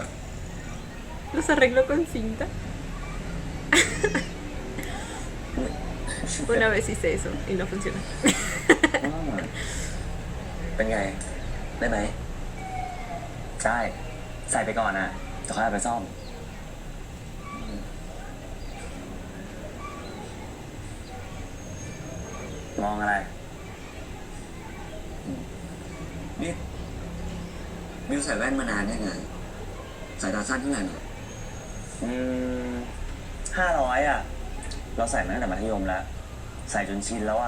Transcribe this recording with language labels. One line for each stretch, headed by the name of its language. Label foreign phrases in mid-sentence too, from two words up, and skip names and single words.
Spanish: Los arreglo con cinta. Una vez hice eso y no funcionó.
Thai: เป็นไง ได้ไหม ใช่ ใส่ไปก่อนนะจะค่อยเอาไปซ่อม มองอะไร นี่มิวใส่แว่นมานานยังไงสายตาสั้นเท่าไหร่เนี่ย500 อ่ะ เราใส่มาตั้งแต่มัธยมแล้ว ใส่จนชินแล้วอ่ะ